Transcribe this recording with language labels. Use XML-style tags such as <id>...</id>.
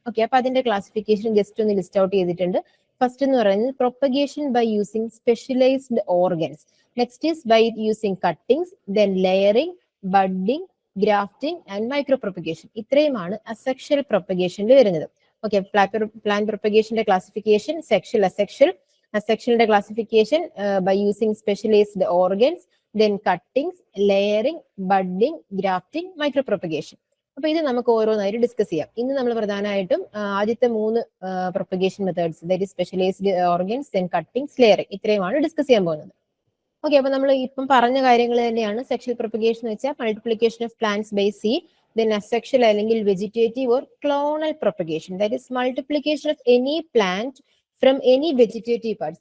<ml>Okay, അപ്പൊ അതിന്റെ classification just ഒന്ന് ലിസ്റ്റ് ഔട്ട് ചെയ്തിട്ടുണ്ട്. ഫസ്റ്റ് എന്ന് പറയുന്നത്</ml> <en>Propagation by using specialised organs. Next is by using cuttings, then layering, budding, grafting and micro propagation.</en> <ml>ഇത്രയുമാണ് asexual പ്രൊപ്പഗേഷനിൽ വരുന്നത്. Okay, plant പ്രൊപ്പഗേഷന്റെ classification sexual, asexual.</ml> <en>Sectional classification by using specialized organs, then cuttings, layering, budding, grafting, micropropagation.</en> <ml>അപ്പൊ ഇത് നമുക്ക് ഓരോന്നായിട്ട് discuss ചെയ്യാം. ഇന്ന് നമ്മൾ പ്രധാനമായിട്ടും ആദ്യത്തെ 3 propagation methods,</ml> <en>that is specialised organs, then cuttings, layering,</en> <ml>ഇത്രയുമാണ് ഡിസ്കസ് ചെയ്യാൻ പോകുന്നത്. ഓക്കെ, അപ്പൊ നമ്മൾ ഇപ്പം പറഞ്ഞ കാര്യങ്ങൾ തന്നെയാണ്. സെക്ഷൽ പ്രൊപ്പഗേഷൻ എന്ന് വെച്ചാൽ</ml> <en>Multiplication of plants by seed. Then asexual</en> <ml>അല്ലെങ്കിൽ</ml> <en>Vegetative or clonal propagation, that is multiplication of any plant from any vegetative parts.</en>